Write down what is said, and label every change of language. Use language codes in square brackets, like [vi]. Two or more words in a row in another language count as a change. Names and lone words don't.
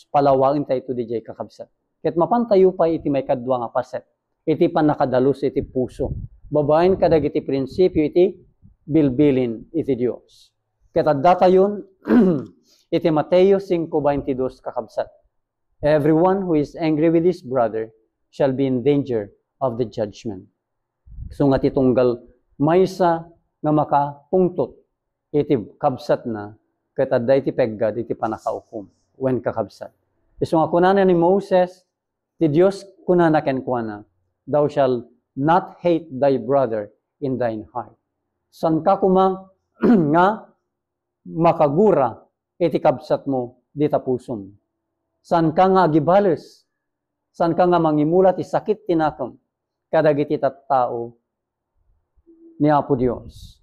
[ilo] Palawagin tayo ito di kakabsat. Kat mapantayo pa iti may kadwa nga paset, iti panakadalus iti puso. Babayin ka dagiti prinsipyo iti bilbilin iti Dios. Kat adda tayon, iti Mateo 5:22 kakabsat. [en] Everyone who is angry with his brother shall be in danger of the judgment. [ilo] So nga titunggal maysa nga makapungtot iti kabsat na ket adda iti peggad iti panakaukom when kakabsat. So nga kunana ni Moses, ti Dios kunana ken kuana, [en] thou shall not hate thy brother in thine heart. [ilo] San ka kumang nga makagura iti kabsat mo dita pusom. San ka nga agibales, san ka nga mangimulat isakit tinakam, kadagiti tattao ni Apo Dios.